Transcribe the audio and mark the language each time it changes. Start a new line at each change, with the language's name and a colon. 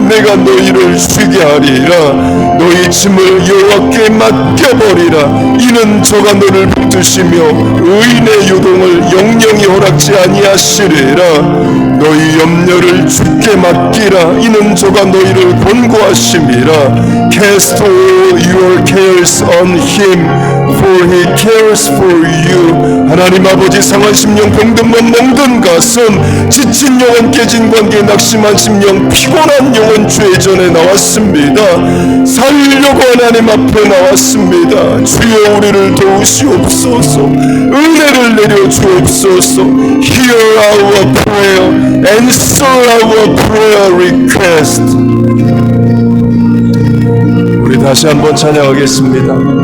Korean: 내가 너희를 쉬게 하리라. 너희 짐을 여호와께 맡겨버리라. 이는 저가 너를 붙드시며 의인의 요동을 영영히 허락지 아니하시리라. 너희 염려를 주께 맡기라. 이는 저가 너희를 권고하심이라.
English: Cast all your cares on him, for he cares for you.
Korean: 하나님 아버지, 상한 심령, 병든 몸, 멍든 가슴, 지친 영혼, 깨진 관계, 낙심한 심령, 피곤한 영혼 주의 전에 나왔습니다. 살려고 하나님 앞에 나왔습니다. 주여 우리를 도우시옵소서. 은혜를 내려 주옵소서.
English: Hear our prayer, answer our prayer request.
Korean: 우리 다시 한번 찬양하겠습니다.